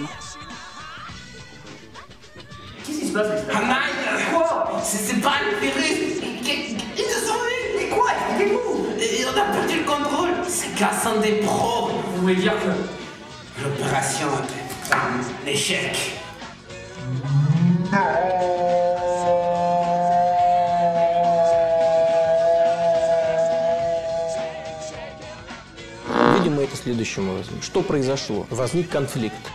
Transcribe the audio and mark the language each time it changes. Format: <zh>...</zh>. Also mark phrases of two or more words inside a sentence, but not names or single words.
<fr>Qu'est-ce qui se passe? Quoi? C'est pas le virus. Ils nous ont eu. Mais quoi? Expliquez-vous. Et on a perdu le contrôle. C'est cassant des pros. Vous voulez dire que l'opération est un échec?</fr> <ru>Видимо, это следующим образом. Что произошло? Возник конфликт.</ru>